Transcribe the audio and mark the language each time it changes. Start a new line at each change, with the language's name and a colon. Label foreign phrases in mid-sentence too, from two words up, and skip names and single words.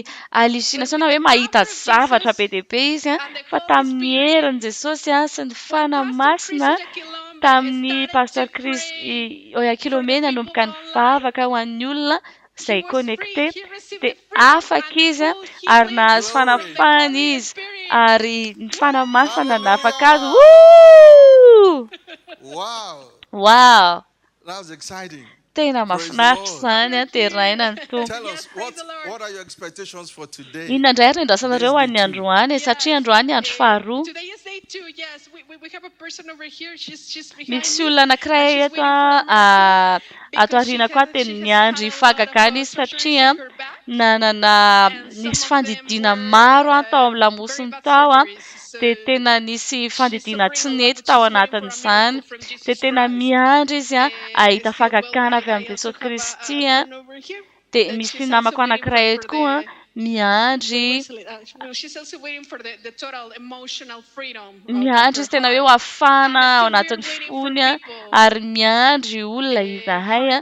Malagasy: hallucination na hoe mahita zavatra be dia be izy fa tamin'ny herin'i Jesosy sy ny fanamasina tamin'ny Pastor Chris Oyakhilome nanomboka nivavaka ho an'ny olona izay connecté dia afaka izy ary nahazo fanafahana izy ary ny fanamasina nafaka azy.
English: Wow! That was exciting.
Malagasy: Tena mahafinaritra izany teraina ny tompo.
English: Tell us, what are your expectations for today?
Malagasy: Inona indray ary andrasanareo ho an'ny androany satria androany andro faharoa. Misy olona anankiray eto ato aoriana koa teny niandry fahagagana izy satria nanana nisy fandidiana maro tao amin'ny lamosiny tao dia tena nisy fandidiana tsy nety tao anatin'izany dia tena miandry izy ahita fahagagana avy amin'ny Jesosy Kristy dia misy namako anankiray eto koa miandry izy tena hoe ho afana ao anatin'ny fony ary miandry olona izahay.